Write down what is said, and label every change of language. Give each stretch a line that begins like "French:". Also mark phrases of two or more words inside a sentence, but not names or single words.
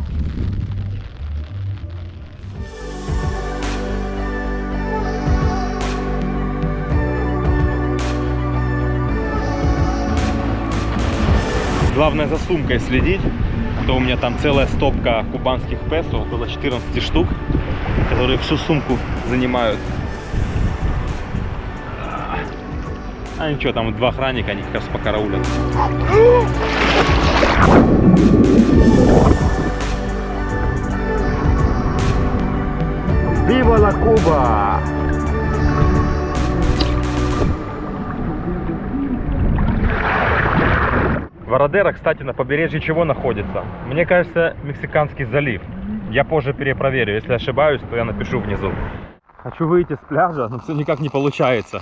Russian: Главное за сумкой следить, а то у меня там целая стопка кубанских песо, около 14 штук, которые всю сумку занимают. А ничего, там 2 охранника, они как раз покараулят.
Spanish: Viva la Cuba!
Russian: Варадера, кстати, на побережье чего находится? Мне кажется, Мексиканский залив. Я позже перепроверю. Если ошибаюсь, то я напишу внизу. Хочу выйти с пляжа, но все никак не получается.